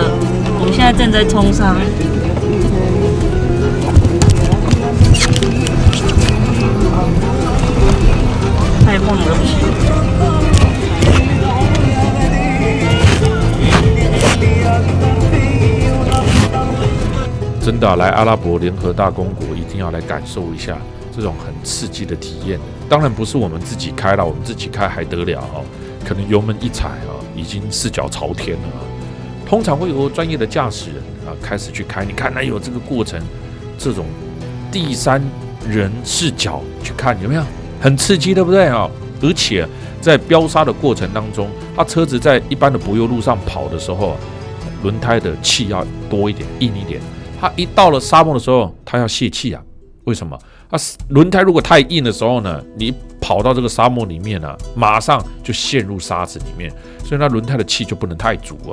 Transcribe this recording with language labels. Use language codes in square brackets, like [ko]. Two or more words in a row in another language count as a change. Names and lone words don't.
[zh] 我們現在正在沖沙，太晃了，對不起。真的來阿拉伯聯合大公國一定要來感受一下這種很刺激的體驗。當然不是我們自己開了，我們自己開還得了哦，可能油門一踩啊，已經4腳朝天了。通常會有專業的駕駛人啊開始去開，你看那有這個過程，這種第三人視角去看有沒有很刺激，對不對啊？而且在飆沙的過程當中，它車子在一般的柏油路上跑的時候，輪胎的氣要多一點、硬一點。它一到了沙漠的時候，它要洩氣啊。為什麼？它輪胎如果太硬的時候呢，你跑到這個沙漠裡面呢，馬上就陷入沙子裡面，所以它輪胎的氣就不能太足了。